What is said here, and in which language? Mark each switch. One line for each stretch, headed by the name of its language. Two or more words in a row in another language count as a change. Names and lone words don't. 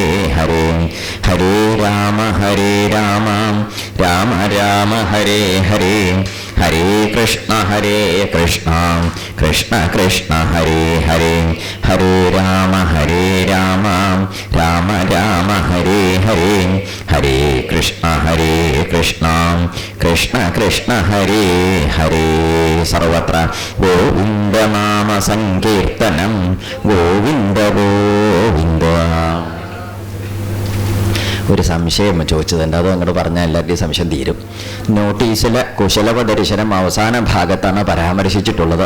Sanskrit: ഹരേ ഹരേ രാമ രാമ രാമ ഹരേ ഹരേ ഹരേ കൃഷ്ണ കൃഷ്ണ കൃഷ്ണ ഹരേ ഹരേ ഹരേ രാമ രാമ രാമ ഹരേ ഹരേ ഹരേ കൃഷ്ണ കൃഷ്ണ ഹരേ ഹരേ.
Malayalam: സർവത്ര ഗോവിന്ദനാമ സങ്കീർത്തനം ഗോവിന്ദ ഗോവിന്ദ. ഒരു സംശയം ചോദിച്ചതുണ്ട്, അത് അങ്ങോട്ട് പറഞ്ഞാൽ എല്ലാവരുടെയും സംശയം തീരും. നോട്ടീസിലെ കുശലവ ദർശനം അവസാന ഭാഗത്താണ് പരാമർശിച്ചിട്ടുള്ളത്.